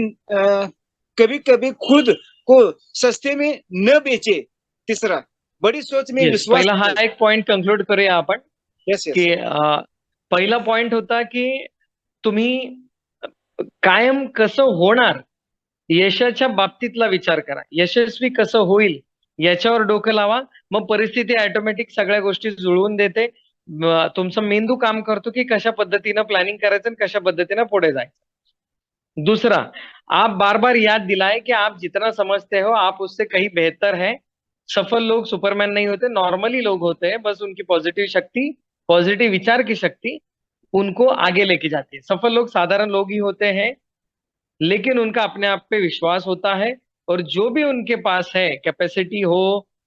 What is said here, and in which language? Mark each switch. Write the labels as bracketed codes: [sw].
[hi] कभी खुद को सस्ते में न बेचे. तीसरा, बड़ी सोच में विश्वास. [mr] पहिला हा एक पॉइंट कंक्लूड करूया आपण. [en] Yes. [mr] की पहिला पॉइंट होता की तुम्ही कायम कसं होणार यशाच्या बाबतीतला विचार करा. यशस्वी कसं होईल याच्यावर डोकं लावा. मग परिस्थिती ऑटोमॅटिक सगळ्या गोष्टी जुळवून देते. तुमचा मेंदू काम करतो की कशा पद्धतीनं प्लॅनिंग करायचं आणि कशा पद्धतीनं पुढे जायचं. [hi] दूसरा, आप बार बार याद दिलाए कि आप जितना समझते हो आप उससे कहीं बेहतर है. सफल लोग सुपरमैन नहीं होते, नॉर्मली लोग होते हैं. बस उनकी पॉजिटिव शक्ति, पॉजिटिव विचार की शक्ति उनको आगे लेके जाती है. सफल लोग साधारण लोग ही होते हैं, लेकिन उनका अपने आप पे विश्वास होता है और जो भी उनके पास है, कैपेसिटी हो,